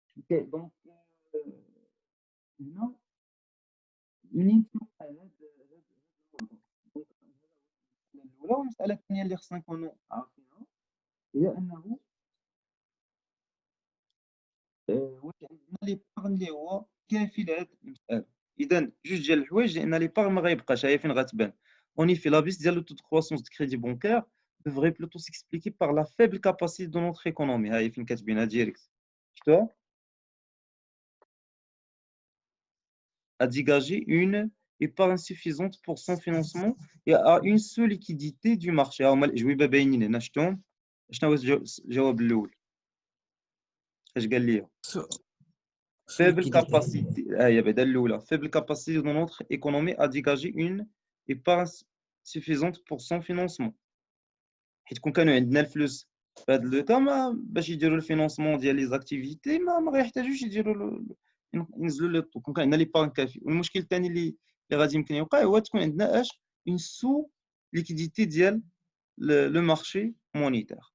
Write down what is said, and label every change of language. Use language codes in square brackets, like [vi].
[ar] Donc, هنا منين توقع هاد الموضوع؟ دونك المسألة الأولى والمسألة الثانية اللي خصنا نكونوا عارفينها هي أنه واش عندنا ليبارغن اللي هو كافي لهاد المسألة. إذا جوج ديال الحوايج، لأن ليبارغن ما غيبقاش، ها هي فين غتبان. [fr] En effet, la baisse de taux de croissance de crédit bancaire devrait plutôt s'expliquer par la faible capacité de notre économie. [ar] ها هي فين كتبينها ديريكت. شفتوها؟ [fr] À dégager une épargne suffisante pour son financement et à une seule liquidité du marché. [ar] هما الأجوبة باينين هنا، شفتهم؟ شنو هو الجواب الأول؟ اش قال لي؟ [fr] faible capacité. [ar] هي بعدا الأولى. [fr] faible capacité de notre économie à dégager une épargne suffisante pour son financement. [ar] حيت كون كانوا عندنا الفلوس في هذا لو كا باش يديروا الفينونسمون ديال لي زاكتيفيتي ما غيحتاجوش يديروا ينزلوا لي طو، كون كان عندنا لي بان كافي. والمشكل الثاني اللي غادي يمكن يوقع هو تكون عندنا اش اون سو ليكيديتي ديال لو مارشي مونيتير.